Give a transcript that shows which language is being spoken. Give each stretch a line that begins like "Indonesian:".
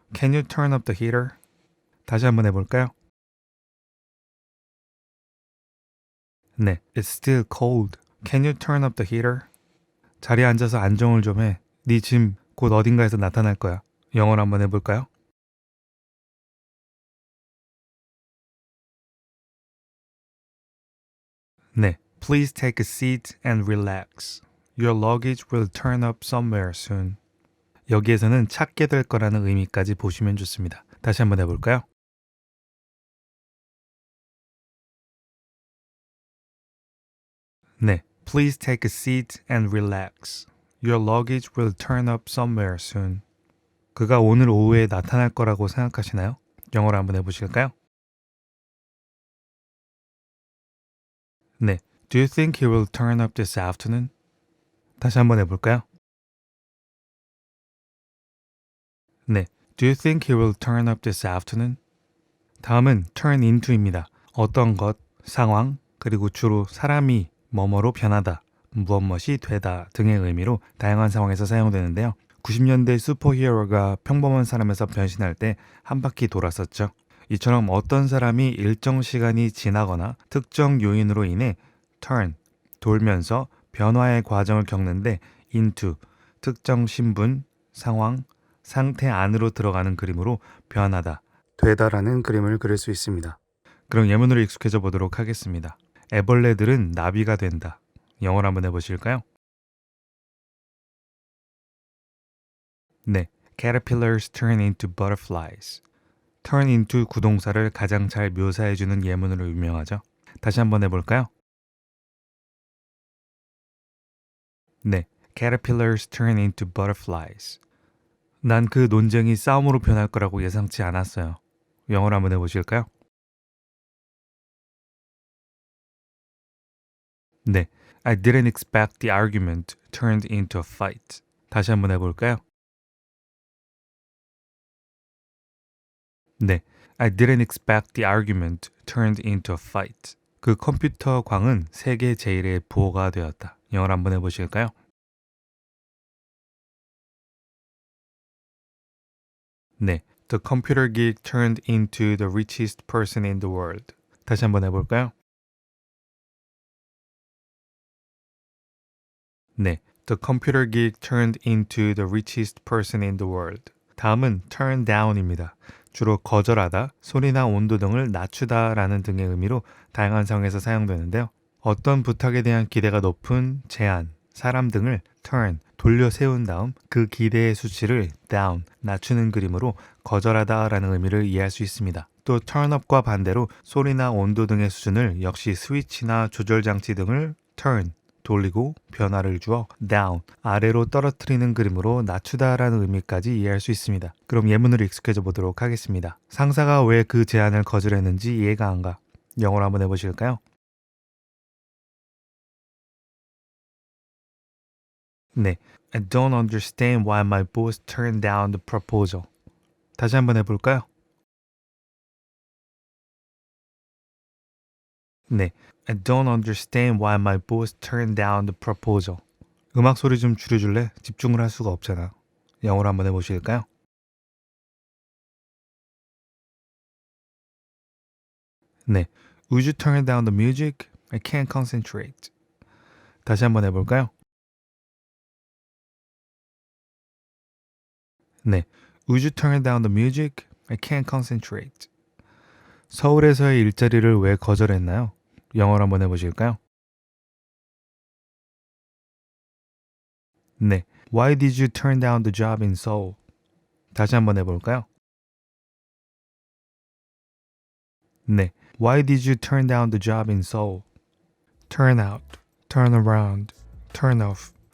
English: Can you turn up the heater?
Korean: 다시 한번 해볼까요?
English: 네. It's still cold. Can you turn up the heater?
Korean: 자리에 앉아서 안정을 좀 해. 네 짐 곧 어딘가에서 나타날 거야. 영어로 한번 해볼까요? 네.
English: Please take a seat and relax. Your luggage will turn up somewhere soon.
Korean: 여기에서는 찾게 될 거라는 의미까지 보시면 좋습니다. 다시 한번 해볼까요? 네.
English: Please take a seat and relax. Your luggage will turn up somewhere soon.
Korean: 그가 오늘 오후에 나타날 거라고 생각하시나요? 영어로 한번 해보실까요? 네.
English: Do you think he will turn up this afternoon?
Korean: 다시 한번 해볼까요? 네.
English: Do you think he will turn up this afternoon?
Korean: 다음은 turn into입니다. 어떤 것, 상황, 그리고 주로 사람이 뭐뭐로 변하다, 무엇이 되다 등의 의미로 다양한 상황에서 사용되는데요. 90년대 슈퍼히어로가 평범한 사람에서 변신할 때 한 바퀴 돌았었죠. 이처럼 어떤 사람이 일정 시간이 지나거나 특정 요인으로 인해 turn, 돌면서 변화의 과정을 겪는데 into, 특정 신분, 상황, 상태 안으로 들어가는 그림으로 변하다, 되다라는 그림을 그릴 수 있습니다. 그럼 예문으로 익숙해져 보도록 하겠습니다. 애벌레들은 나비가 된다. 영어로 한번 해보실까요?
English: 네, caterpillars turn into butterflies.
Korean: turn into 구동사를 가장 잘 묘사해주는 예문으로 유명하죠. 다시 한번 해볼까요?
English: 네, caterpillars turn into butterflies.
Korean: 난 그 논쟁이 싸움으로 변할 거라고 예상치 않았어요. 영어로 한번 해보실까요?
English: 네, I didn't expect the argument turned into a fight.
Korean: 다시 한번 해볼까요?
English: 네, I didn't expect the argument turned into a fight.
Korean: 그 컴퓨터 광은 세계 제일의 부호가 되었다. 영어로 한번 해보실까요?
English: 네, the computer geek turned into the richest person in the world.
Korean: 다시 한번 해볼까요?
English: 네, the computer geek turned into the richest person in the world.
Korean: 다음은 turn down입니다. 주로 거절하다, 소리나 온도 등을 낮추다라는 등의 의미로 다양한 상황에서 사용되는데요. 어떤 부탁에 대한 기대가 높은 제안, 사람 등을 turn, 돌려 세운 다음 그 기대의 수치를 down, 낮추는 그림으로 거절하다라는 의미를 이해할 수 있습니다. 또 turn up과 반대로 소리나 온도 등의 수준을 역시 스위치나 조절 장치 등을 turn, 돌리고 변화를 주어 down, 아래로 떨어뜨리는 그림으로 낮추다라는 의미까지 이해할 수 있습니다. 그럼 예문으로 익숙해져 보도록 하겠습니다. 상사가 왜 그 제안을 거절했는지 이해가 안 가. 영어로 한번 해보실까요?
English: 네, I don't understand why my boss turned down the proposal.
Korean: 다시 한번 해볼까요?
English: 네, I don't understand why my boss turned down the proposal.
Korean: 음악 소리 좀 줄여줄래? 집중을 할 수가 없잖아. 영어로 한번 해보실까요? 네.
English: Would you turn down the music? I can't concentrate.
Korean: 다시 한번 해볼까요? 네.
English: Would you turn down the music? I can't concentrate.
Korean: 서울에서의 일자리를 왜 거절했나요? 영어로 한번 해보실까요? 네.
English: Why did you turn down the job in Seoul?
Korean: 다시 한번 해볼까요? 네.
English: Why did you turn down the job in Seoul? Turn out, turn around, turn off.